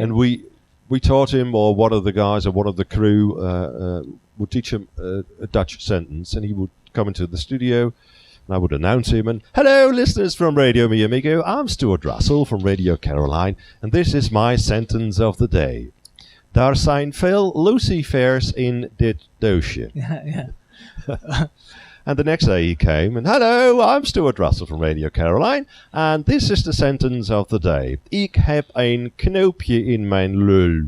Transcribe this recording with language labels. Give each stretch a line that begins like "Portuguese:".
English: And we taught him, or one of the guys or one of the crew would teach him a Dutch sentence, and he would come into the studio, and I would announce him, and hello listeners from Radio Mi Amigo, I'm Stuart Russell from Radio Caroline, and this is my sentence of the day.
Dutch: Daar zijn veel lucifers in dit doosje.
English: And the next day he came, and hello, I'm Stuart Russell from Radio Caroline, and this is the sentence of the day.
Dutch: Ik heb een knoopje in mijn lul.